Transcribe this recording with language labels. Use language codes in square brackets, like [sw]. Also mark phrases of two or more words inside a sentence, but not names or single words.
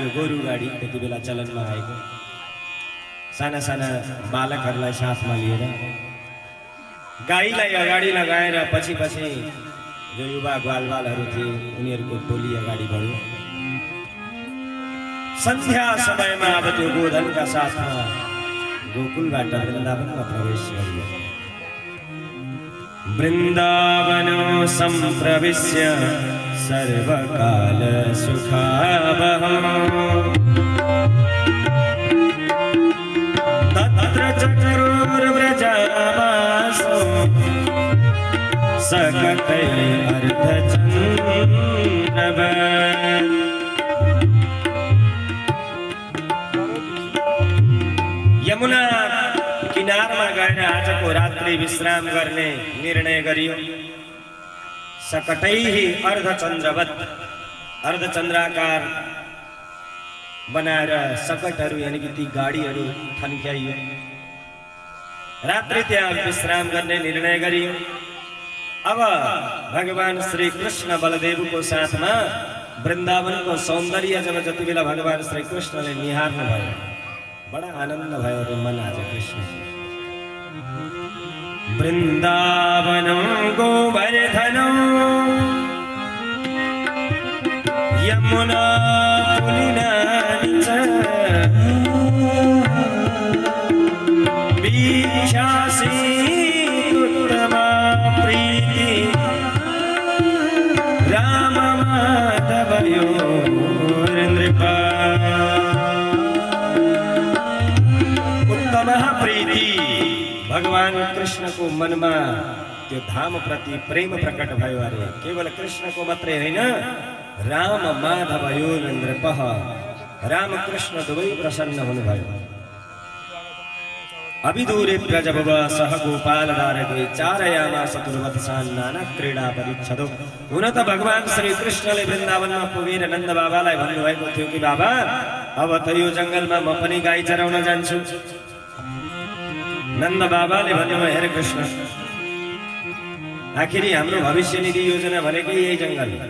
[ne] गोरु गाडी त्यति बेला चलनमा आएको। साना साना बालकहरूलाई साथमा लिएर गाईलाई अगाडि लगाएर पछि पछि जो युवा ग्वालबालहरू थिए उनीहरूको टोली अगाडि बढ्यो। सन्ध्या समयमा अब त्यो गोधनका साथमा गोकुलबाट वृन्दावनमा प्रवेश गरियो। [sa] वृन्दावनो सम्प्रविश्य सर्वकाल सुखावहम्, तत्र चक्रुर्व्रजमासो सकटै अर्धचन्द्रवत्। [ne] यमुना किनारमा गएर आजको रात्रि विश्राम गर्ने निर्णय गरियो। [sa] सकटैहि अर्धचन्द्रवत्, [ne] अर्धचन्द्राकार बनाएर सकटहरू यानी कि ती गाडीहरू थन्क्याइयो। रात्रि त्यहाँ विश्राम गर्ने निर्णय गरियो। अब भगवान श्री कृष्ण बलदेवको साथमा वृन्दावनको सौन्दर्य जब जति बेला भगवान श्री कृष्णले निहार्नु भयो, बडा आनन्द भयो रे मन आज कृष्ण। [sa] वृंदावनं गोवर्धनं यमुना पुलिनानि च वीक्षासीतुत्तमा प्रीति राम माधवयोर्नृपा। [ne] उत्तम प्रीति भगवान कृष्ण [hi] को मन में [ne] त्यो धाम प्रति प्रेम प्रकट भयो अरे। केवल कृष्ण को मात्रै हैन, [sa] राम माधवयोर्नृपः, [ne] राम कृष्ण दुवै प्रसन्न हुनुभयो। [sa] अभिदूरे प्रजभव सह गोपाल दारके चारयामास दुर्वत्सान् नाना क्रीडा परिच्छदो। [ne] हुन त भगवान श्री कृष्णले वृन्दावनमा पुगेर नन्द बाबालाई भन्नुभएको थियो कि बाबा अब त यो जंगलमा म पनि गाई चराउन जान्छु। नन्द बाबाले भन्नुभयो हेर कृष्ण, आखिरी हाम्रो भविष्य निधि योजना भनेकै यही जंगल हो।